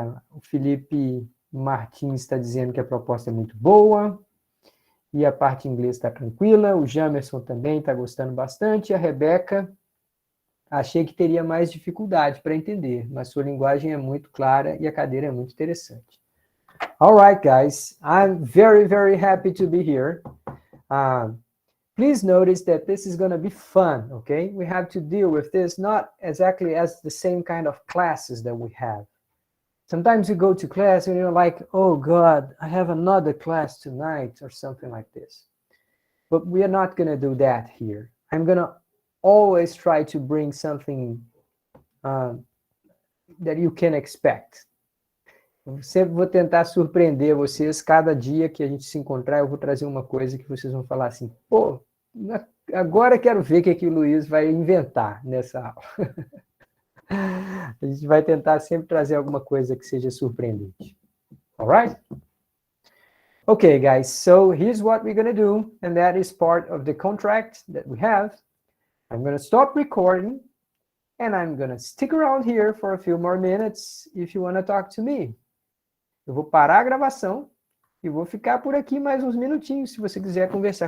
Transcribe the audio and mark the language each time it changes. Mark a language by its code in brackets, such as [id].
[pt] O Felipe Martins está dizendo que a proposta é muito boa. E a parte em inglês está tranquila. O Jamerson também está gostando bastante. A Rebeca, achei que teria mais dificuldade para entender, mas sua linguagem é muito clara e a cadeira é muito interessante. [en] All right, guys. I'm very, very happy to be here. Please notice that this is going to be fun, okay? We have to deal with this not exactly as the same kind of classes that we have. Sometimes you go to class and you're like, oh God, I have another class tonight or something like this. But we are not going to do that here. I'm going to always try to bring something that you can expect. [pt] Eu sempre vou tentar surpreender vocês. Cada dia que a gente se encontrar, eu vou trazer uma coisa que vocês vão falar assim, pô, agora quero ver o que o Luiz vai inventar nessa aula. A gente vai tentar sempre trazer alguma coisa que seja surpreendente. [en] All right? Okay, guys, so here's what we're going to do, and that is part of the contract that we have. I'm going to stop recording, and I'm going to stick around here for a few more minutes if you want to talk to me. [pt] Eu vou parar a gravação e vou ficar por aqui mais uns minutinhos, se você quiser conversar